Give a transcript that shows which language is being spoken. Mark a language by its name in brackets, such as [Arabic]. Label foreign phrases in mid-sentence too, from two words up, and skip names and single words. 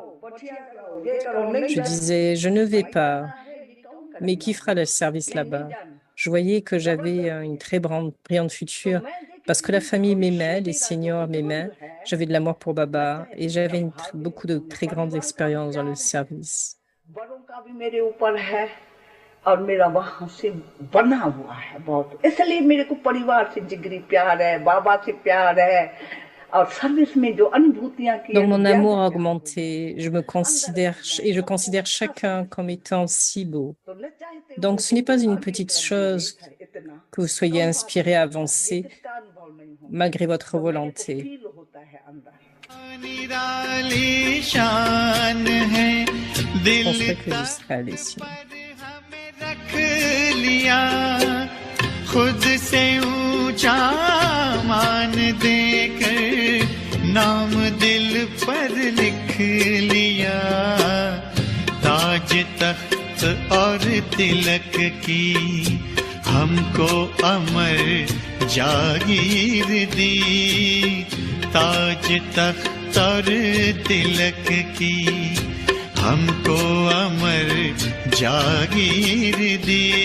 [French] Je disais, je ne vais pas. Mais qui fera le service là-bas? Je voyais que j'avais une très brillante future parce que la famille m'aimait, les seniors m'aimaient. J'avais de l'amour pour Baba et j'avais beaucoup de très grandes expériences dans le service. [Hindi] और मेरा वहां से बना हुआ है बहुत, इसलिए मेरे को परिवार से जिगरी प्यार है, बाबा से प्यार है और सर्विस में जो अनुभूतियां की। [French] Donc mon amour a augmenté, je considère chacun comme étant si beau. Donc ce n'est pas une petite chose que vous soyez inspiré à avancer malgré votre volonté. Je penserais que je serai allée sinon. [Hindi] रख लिया खुद से ऊंचा मान देकर नाम दिल पर लिख लिया ताज तख्त और तिलक की हमको अमर जागीर दी ताज तख्त और तिलक की हमको अमर जागीर दी